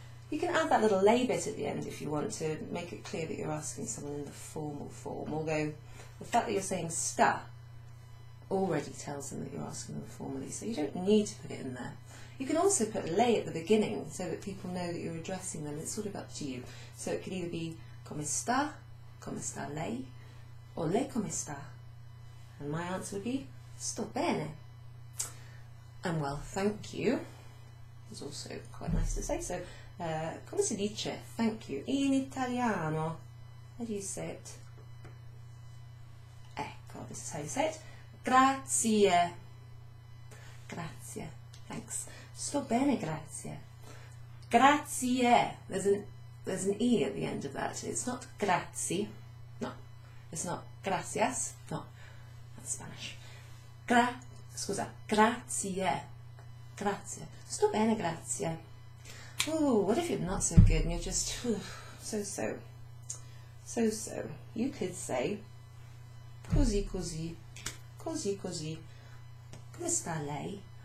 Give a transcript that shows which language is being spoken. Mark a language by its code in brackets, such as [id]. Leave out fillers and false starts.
[en] You can add that little lei bit at the end if you want to make it clear that you're asking someone in the formal form, although the fact that you're saying sta already tells them that you're asking them formally, so you don't need to put it in there. You can also put lei at the beginning so that people know that you're addressing them. It's sort of up to you. So it could either be [it] come sta lei, [en] or [it] lei come sta. [en] And my answer would be [it] sto bene. [en] And well, thank you is also quite nice to say. So, [it] come si dice [en] thank you [it] in italiano? [en] How do you say it? Ecco, this is how you say it. [it] Grazie. Grazie. Thanks. Sto bene, grazie. Grazie. [en] There's an E at the end of that. It's not grazie. No. It's not gracias. No. That's Spanish. [it] Scusa. Grazie. Grazie. Sto bene, grazie. [en] Oh, what if you're not so good and you're just so. You could say [it] così così, così così, come sta lei?